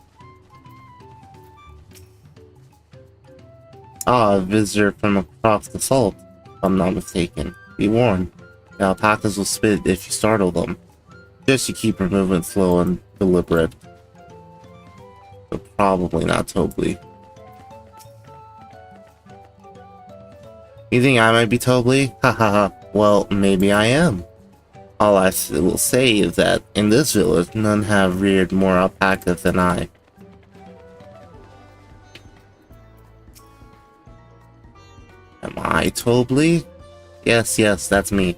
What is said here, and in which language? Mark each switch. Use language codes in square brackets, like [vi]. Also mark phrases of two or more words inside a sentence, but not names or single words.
[en] Ah, a visitor from across the salt, if I'm not mistaken. Be warned, the alpacas will spit if you startle them. Just you keep your movement slow and deliberate. But probably not Toblai. You think I might be Toblai? Ha ha ha. Well, maybe I am. All I will say is that in this village, none have reared more alpacas than I. Am I Tobly? Yes, that's me.